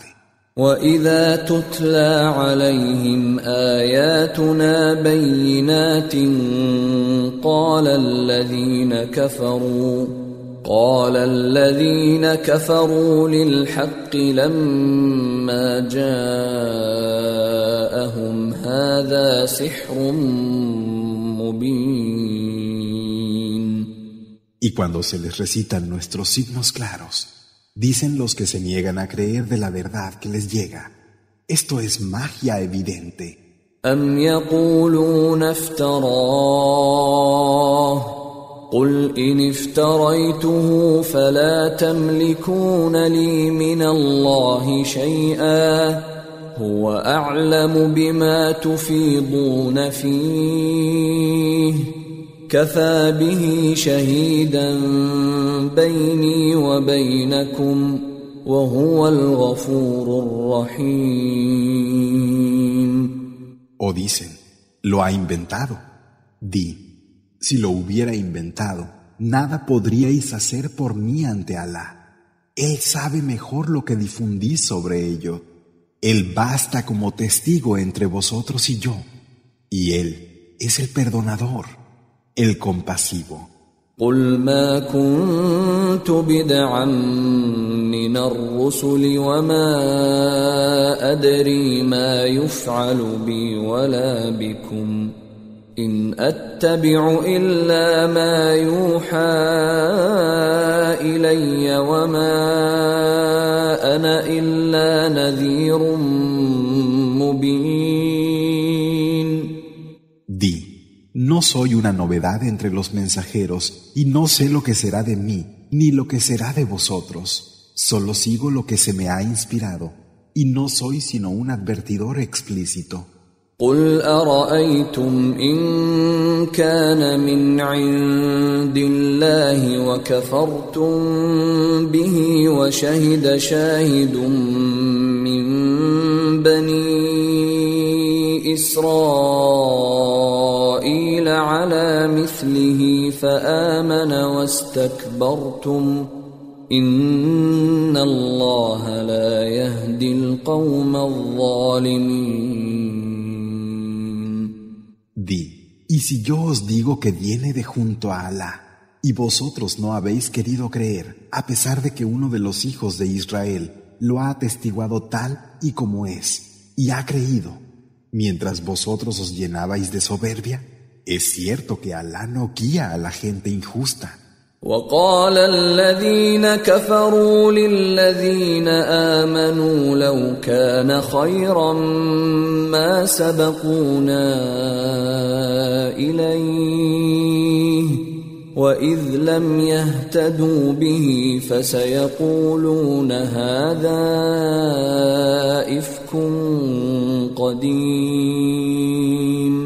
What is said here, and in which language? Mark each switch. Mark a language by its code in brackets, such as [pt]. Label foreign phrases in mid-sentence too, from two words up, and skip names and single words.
[ar] وَإِذَا تُتْلَى عَلَيْهِمْ آيَاتُنَا بَيِّنَاتٍ قَالَ الَّذِينَ كَفَرُوا لِلْحَقِّ لَمَّا جَاءَهُمْ هَذَا سِحْرٌ مُبِينٌ. [es] Y cuando se les recitan nuestros signos claros, dicen los que se niegan a creer de la verdad que les llega: esto es magia evidente. [ar] أَمْ يَقُولُونَ افْتَرَاهُ قُلْ إِنِ افْتَرَيْتُهُ فَلَا تَمْلِكُونَ لِي مِنَ اللَّهِ شَيْئًا هُوَ أَعْلَمُ بِمَا تُفِيضُونَ فِيهِ كفى به شهيدا بيني وبينكم وهو الغفور الرحيم. [es] O dicen, lo ha inventado. Di, si lo hubiera inventado, nada podríais hacer por mí ante Alá. Él sabe mejor lo que difundís sobre ello. Él basta como testigo entre vosotros y yo. Y Él es el perdonador, el compasivo. [ar] قل ما كنت بدعا من الرسل وما أدري ما يفعل بي ولا بكم إن أتبع إلا ما يوحى إلي وما أنا إلا نذير مبين. [es] Di, no soy una novedad entre los mensajeros y no sé lo que será de mí ni lo que será de vosotros. Solo sigo lo que se me ha inspirado y no soy sino un advertidor explícito. [ar] قل أرأيتم إن كان من عند الله وكفرتم به وشهد شاهد من بني إسرائيل على مثله فآمن واستكبرتم إن الله لا يهدي القوم الظالمين. [es] Di, y si yo os digo que viene de junto a Alá, y vosotros no habéis querido creer, a pesar de que uno de los hijos de Israel lo ha atestiguado tal y como es, y ha creído, mientras vosotros os llenabais de soberbia, es cierto que Alá no guía a la gente injusta. [ar] وقال الذين كفروا للذين آمنوا لو كان خيرا ما سبقونا إليه وإذ لم يهتدوا به فسيقولون هذا إفك قديم.